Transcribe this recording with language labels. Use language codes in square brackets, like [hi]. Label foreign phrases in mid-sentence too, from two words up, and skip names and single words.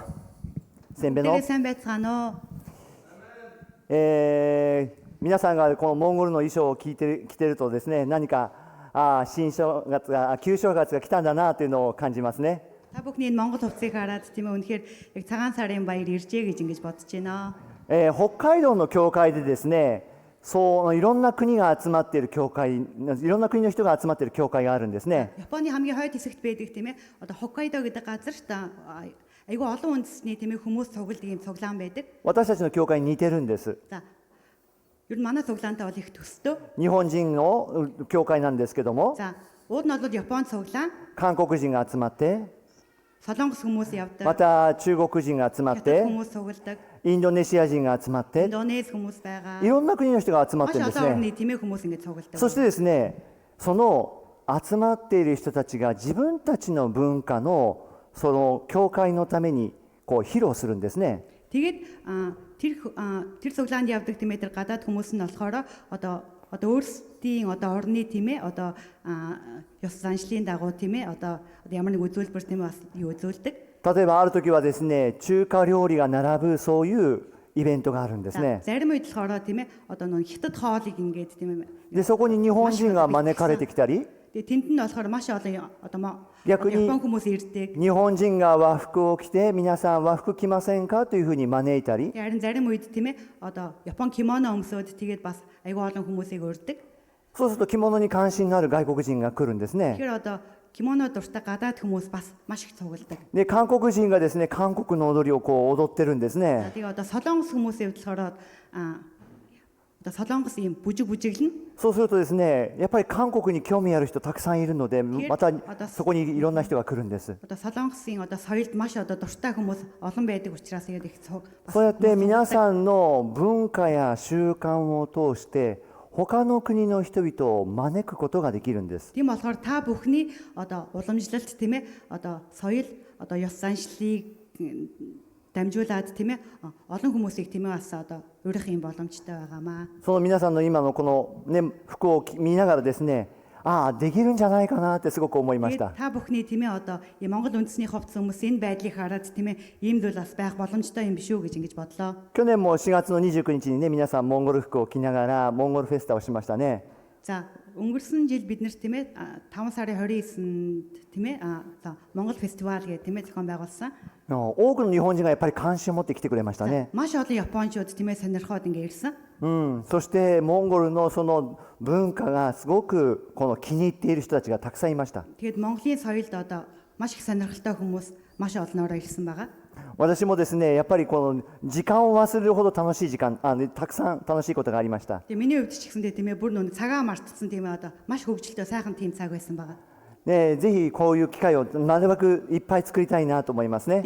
[ja] せんべの。皆さんがこのモンゴルの衣装を着ているとですね、何か旧正月が来たんだなというのを感じますね。 [mn] Та бүхний Монгол хувцсыг хараад тийм үү үнэхээр яг цагаан сарын баяр иржээ гэж ингэж бодож байна. [ja] 北海道の教会でですね、そういろんな国が集まっている教会、いろんな国の人が集まっている教会があるんですね。 [mn] Японы хамгийн хойд хэсэгт байдаг тийм ээ. Одоо Хоккайдо гэдэг газарт айгүй олон үндэсний тийм ээ хүмүүс цугладаг юм цуглаан байдаг. [ja] 私たちの教会に似てるんです。 [mn] За. Ер нь манай цуглаантай бол их төстэй. [ja] 日本人の教会なんですけども、 [mn] За. Ууд нь бол Японы цуглаан. [ja] 韓国人が集まって、 [mn] Солонгос хүмүүс явдаг. [ja] また中国人が集まって、 [mn] хүмүүс цугладаг. [ja] インドネシア人が集まって、 [mn] Индонез хүмүүс байгаа. [ja] いろんな国の人が集まってるんです [mn] Олон [ja] ね。 [mn] орны тийм ээ хүмүүс ингэ цугладаг. [ja] そしてですね、その集まっている人たちが自分たちの文化のその教会のためにこう披露するんですね。 [mn] Тэгээд тэр цуглаанд явдаг тийм ээ тэр гадаад хүмүүс нь болохоор одоо өөрсдийн одоо орны тийм ээ одоо ёс заншлын дагуу тийм ээ одоо ямар нэг үзүүлбэр тийм ээ бас юу үзүүлдэг. [ja] 例えばある時はですね、中華料理が並ぶそういうイベントがあるんですね。 [mn] Зарим үед болохоор тийм ээ одоо нэг хятад хоолыг ингээд тийм ээ. [ja] でそこに日本人が招かれてきたり、 [mn] Тэгээд тэнд нь болохоор маш олон одоо Япон хүмүүс ирдэг. [ja] 日本人が和服を着て、皆さん和服着ませんかというふうに招いたり、 [mn] Харин зарим үед тийм ээ одоо Япон кимоно өмсөөд тэгээд бас айгүй олон хүмүүсийг урьдаг. [ja] そうすると着物に関心のある外国人が来るんですね。 [mn] Тэгэхээр одоо кимоно дуртай гадаад хүмүүс бас маш их цугладаг. [ja] で、韓国人がですね、韓国の踊りをこう踊ってるんですね。 [mn] Тэгээ одоо солонгос хүмүүсийн хувьд болохоор одоо солонгос ийм бүжиглэн. [ja] そうするとですね、やっぱり韓国に興味ある人たくさんいるので、またそこにいろんな人が来るんです。 [mn] Одоо солонгосын одоо соёлд маш одоо дуртай хүмүүс олон байдаг учраас тэгээд их цуг. [ja] そうやって皆さんの文化や習慣を通して他の国の人々を招くことができるんです。 [mn] Тийм болохоор та бүхний одоо уламжлалт тийм ээ одоо соёл одоо ёс заншлыг дамжуулаад тийм ээ олон хүмүүсийг тийм ээ бас одоо урих юм боломжтой байгаамаа. [ja] その皆さんの今のこのね服を見ながらですね、ああできるんじゃないかなってすごく思いました。 [mn] Та бүхний тийм ээ одоо Монгол үндэсний хувцас хүмүүс энэ байдлыг хараад тийм ээ ийм зүйл бас байх боломжтой юм биш үү гэж ингэж бодлоо. [ja] 去年も4月の29日にね、皆さんモンゴル服を着ながらモンゴルフェスタをしましたね。 [mn] За өнгөрсөн жил бид нэр тийм ээ 5 сарын 29-нд тийм ээ Монгол фестивал гэх тийм ээ зохион байгуулсан. [ja] 多くの日本人がやっぱり関心を持って来てくれましたね。 [mn] Маш олон Япончууд тийм ээ сонирхоод ингэ ирсэн. [ja] そしてモンゴルのその文化がすごくこの気に入っている人たちがたくさんいました。 [mn] Тэгэд Монголын соёлд одоо маш их сонирхолтой хүмүүс маш олноороо ирсэн байгаа. [ja] 私もですね、やっぱりこの時間を忘れるほど楽しい時間、たくさん楽しいことがありました。 [mn] Тэгээ миний хувьд ч гэсэндээ тийм ээ бүр нүн цагаа мартсан тийм ээ одоо маш хөвгөлтэй сайхан тийм цаг байсан байгаа. [ja] ね、ぜひこういう機会をなるべくいっぱい作りたいなと思いますね。